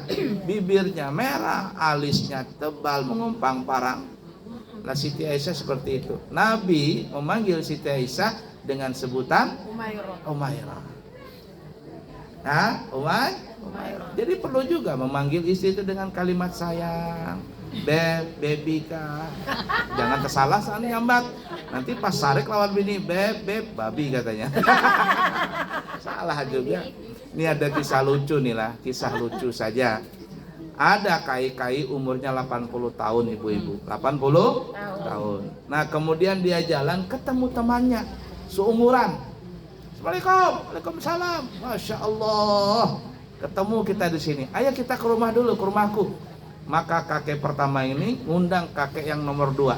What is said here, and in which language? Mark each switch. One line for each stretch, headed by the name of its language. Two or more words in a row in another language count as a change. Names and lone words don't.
Indonesian: Bibirnya merah, alisnya tebal, mengumpang parang. Nah, Siti Aisyah seperti itu. Nabi memanggil Siti Aisyah dengan sebutan Umairah. Umairah. Jadi perlu juga memanggil istri itu dengan kalimat sayang. Baby kah.
Banjar: Jangan kesalahan nyambat. Nanti pas Sarik lawan bini, babi katanya.
Indonesian: Salah juga. Ini ada kisah lucu nih lah, kisah lucu saja. Ada kai-kai umurnya 80 tahun ibu-ibu. 80 tahun. Nah, kemudian dia jalan ketemu temannya seumuran.
Arabic: السلام عليكم. وعليكم السلام. ما شاء الله.
Indonesian: Ketemu kita di sini. Ayo kita ke rumah dulu, ke rumahku. Maka kakek pertama ini ngundang kakek yang nomor 2.